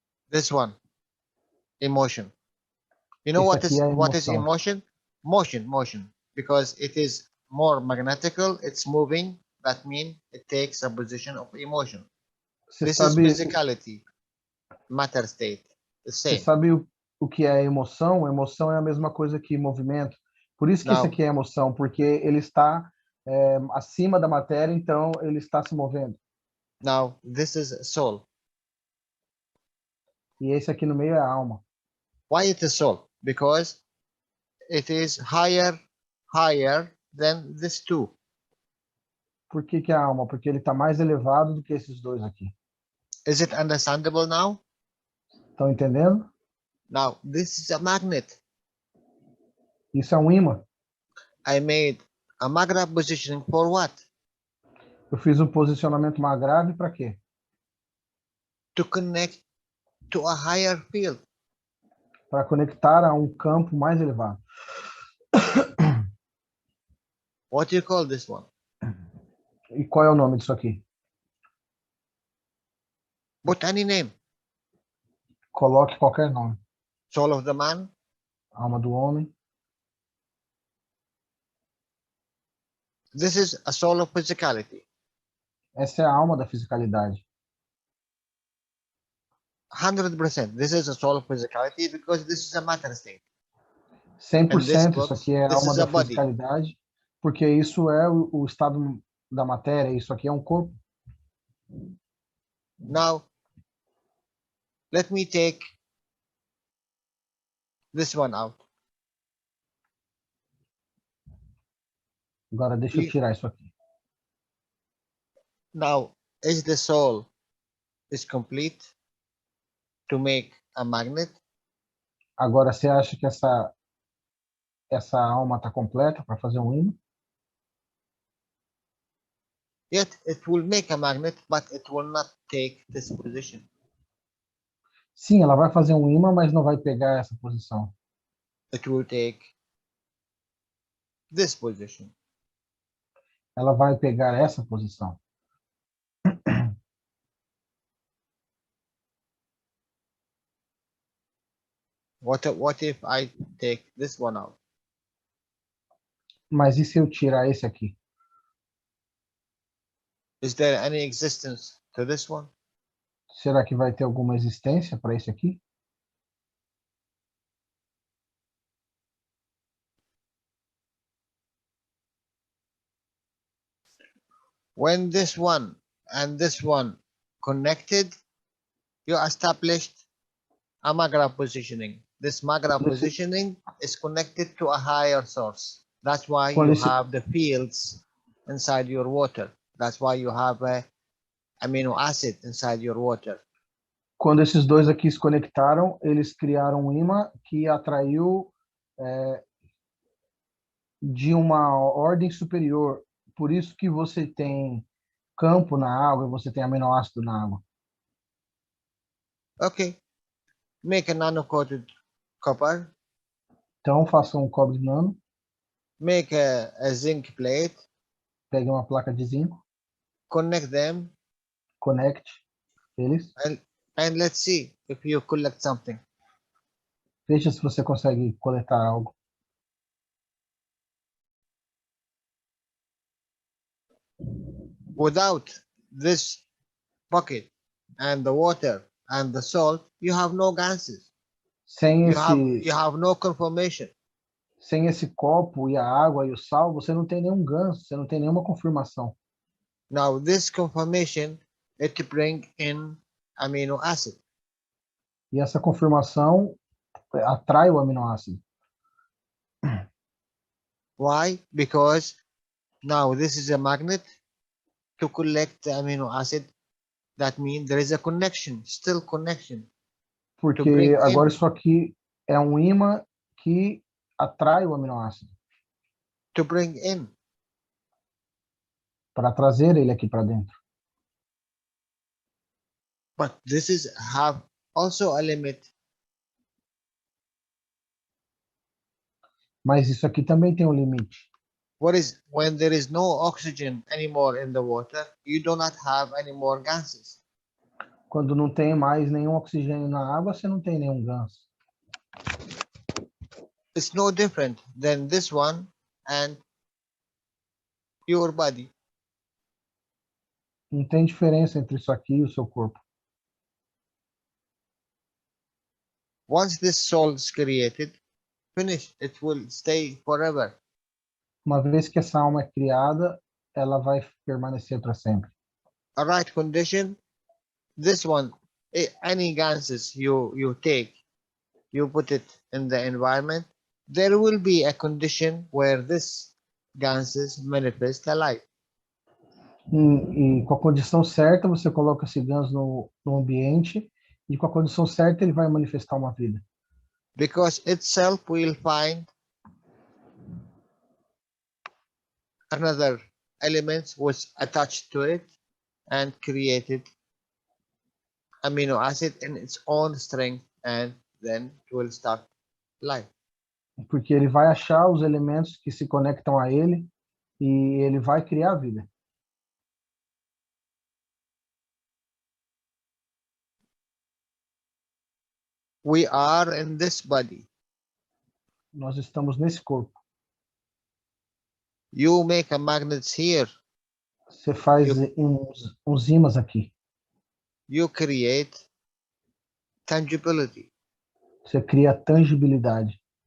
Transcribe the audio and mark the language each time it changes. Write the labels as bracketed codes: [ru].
[en] This one, emotion. You know what is emotion? Motion, because it is more magnetical, it's moving, that means it takes a position of emotion. This is physicality, matter state, the same. [pt] Você sabe o que é emoção? Emoção é a mesma coisa que movimento. Por isso que isso aqui é emoção, porque ele está acima da matéria, então ele está se movendo. [en] Now, this is soul. [pt] E esse aqui no meio é a alma. [en] Why it is soul? Because it is higher than these two. [pt] Por que é a alma? Porque ele está mais elevado do que esses dois aqui. [en] Is it understandable now? [pt] Estão entendendo? [en] Now, this is a magnet. [pt] Isso é um ímã. [en] I made a magnet positioning for what? [pt] Eu fiz um posicionamento magrável para quê? [en] to connect to a higher field. [pt] Para conectar a um campo mais elevado. [en] What do you call this one? [pt] E qual é o nome disso aqui? [en] Put any name. [pt] Coloque qualquer nome. [en] Soul of the man. [pt] Alma do homem. [en] This is a soul of physicality. [pt] Essa é a alma da fisicalidade. [en] 100%. This is a soul of physicality because this is a matter state. [pt] 100% isso aqui é a [en] this [pt] alma [en] is [pt] da [en] a body. [pt] fisicalidade, porque isso é o estado da matéria, isso aqui é um corpo. [en] Now, let me take this one out. [pt] Agora deixa eu tirar isso aqui. [en] Now, is the soul is complete to make a magnet? [pt] Agora você acha que essa alma está completa para fazer um ímã? [en] Yet it will make a magnet, but it will not take this position. [pt] Sim, ela vai fazer um ímã, mas não vai pegar essa posição. [en] It will take this position. [pt] Ela vai pegar essa posição. [en] What if I take this one out? [pt] Mas e se eu tirar esse aqui? [en] Is there any existence to this one? [pt] Será que vai ter alguma existência para esse aqui? [en] When this one and this one connected, you established a Magra positioning. This Magra positioning is connected to a higher source. That's why you have the fields inside your water. That's why you have a amino acid inside your water. [pt] Quando esses dois aqui se conectaram, eles criaram um ímã que atraiu de uma ordem superior. Por isso que você tem campo na água e você tem aminoácido na água. [en] Okay. Make a nano-coated copper. [pt] Então, faça um cobre nano. [en] Make a zinc plate. [pt] Pegue uma placa de zinco. [en] Connect them. [pt] Conecte eles. [en] And let's see if you collect something. [pt] Veja se você consegue coletar algo. [en] Without this bucket and the water and the salt, you have no gases. [pt] Sem [en] You have no conformation. [pt] Sem esse copo e a água e o sal, você não tem nenhum ganso, você não tem nenhuma confirmação. [en] Now this conformation it bring in amino acid. [pt] E essa confirmação atrai o aminoácido. [en] Why? Because now this is a magnet to collect the amino acid. That means there is a connection, still connection. [pt] Porque agora isso aqui é um ímã que atrai o aminoácido. [en] To bring in. [pt] Para trazer ele aqui para dentro. [en] But this is have also a limit. [pt] Mas isso aqui também tem um limite. [en] What is when there is no oxygen anymore in the water, you do not have any more gases. [pt] Quando não tem mais nenhum oxigênio na água, você não tem nenhum ganso. [en] It's no different than this one and your body. [pt] Não tem diferença entre isso aqui e o seu corpo. [en] Once this soul is created, finish. It will stay forever. [pt] Uma vez que essa alma é criada, ela vai permanecer para sempre. [en] A right condition. This one, any gases you take, you put it in the environment. There will be a condition where this gases manifest a life. E com a condição certa, você coloca esse ganso no ambiente, e com a condição certa, ele vai manifestar uma vida. Because itself will find another element was attached to it and created amino acid in its own strength, and then it will start life. [pt] Porque ele vai achar os elementos que se conectam a ele e ele vai criar vida. [en] We are in this body. [pt] Nós estamos nesse corpo. [en] You make a magnets here. [pt] Você faz uns ímãs aqui. [en] You create tangibility. [pt] Você cria tangibilidade.